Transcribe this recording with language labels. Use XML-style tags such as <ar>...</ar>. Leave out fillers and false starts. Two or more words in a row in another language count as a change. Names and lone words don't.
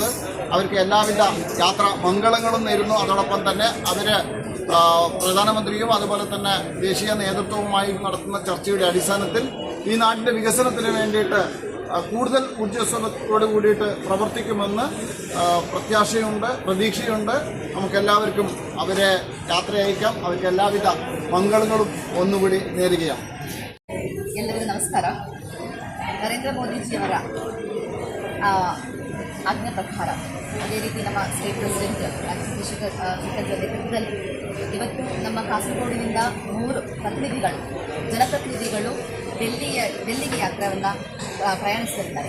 <ml>അവർക്ക് എല്ലാവിധ യാത്ര മംഗളങ്ങളും നേരുന്നു. അതോടൊപ്പം തന്നെ പ്രധാനമന്ത്രിയും അതുപോലെ തന്നെ ദേശീയ നേതൃത്വവുമായി നടത്തുന്ന ചർച്ചയുടെ അടിസ്ഥാനത്തിൽ ഈ നാടിൻ്റെ വികസനത്തിന് വേണ്ടിയിട്ട് കൂടുതൽ ഊർജ്ജസ്വലത്തോട് കൂടിയിട്ട് പ്രവർത്തിക്കുമെന്ന് പ്രത്യാശയുണ്ട്, പ്രതീക്ഷയുണ്ട്. നമുക്കെല്ലാവർക്കും അവരെ യാത്ര അയക്കാം. അവർക്ക് എല്ലാവിധ മംഗളങ്ങളും ഒന്നുകൂടി നേരുകയാണ്.</ml> <kn>ಎಲ್ಲರಿಗೂ ನಮಸ್ಕಾರ. ನರೇಂದ್ರ ಮೋದಿಜಿಯವರ ಆಜ್ಞೆ ಪ್ರಕಾರ ಅದೇ ರೀತಿ ನಮ್ಮ</kn> <en>state president</en> <kn>ಚಂದ್ರಶೇಖರ್ ನೇತೃತ್ವದಲ್ಲಿ ಇವತ್ತು ನಮ್ಮ ಕಾಸರಗೋಡಿನಿಂದ 3 ಜನಪ್ರತಿನಿಧಿಗಳು ಡೆಲ್ಲಿಗೆ ಯಾತ್ರೆಯನ್ನು ಪ್ರಯಾಣಿಸುತ್ತಿದ್ದಾರೆ.</kn>